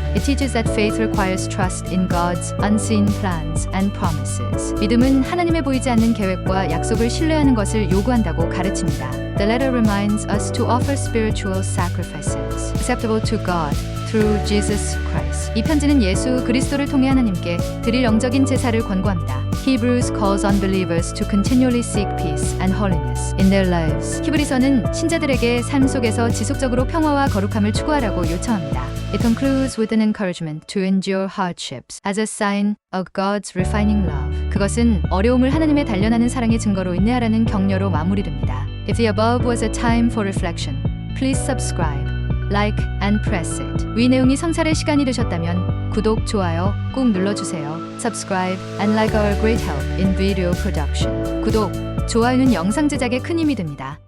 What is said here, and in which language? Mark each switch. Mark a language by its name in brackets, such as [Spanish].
[English] It teaches that faith requires trust in God's unseen plans and promises. [Korean] 믿음은 하나님의 보이지 않는 계획과 약속을 신뢰하는 것을 요구한다고 가르칩니다. [English] The letter reminds us to offer spiritual sacrifices acceptable to God through Jesus Christ. [Korean] 이 편지는 예수 그리스도를 통해 하나님께 드릴 영적인 제사를 권고합니다. [English] Hebrews calls on believers to continually seek peace and holiness in their lives. [Korean] 히브리서는 신자들에게 삶 속에서 지속적으로 평화와 거룩함을 추구하라고 요청합니다. [English] It concludes with an encouragement to endure hardships as a sign of God's refining love. [Korean] 그것은 어려움을 하나님의 단련하는 사랑의 증거로 인내하라는 격려로 마무리됩니다. [English] If the above was a time for reflection, please subscribe, like and press it. [Korean] 위 내용이 성찰의 시간이 되셨다면 구독, 좋아요 꼭 눌러주세요. [English] Subscribe and like our great help in video production. [Korean] 구독, 좋아요는 영상 제작에 큰 힘이 됩니다.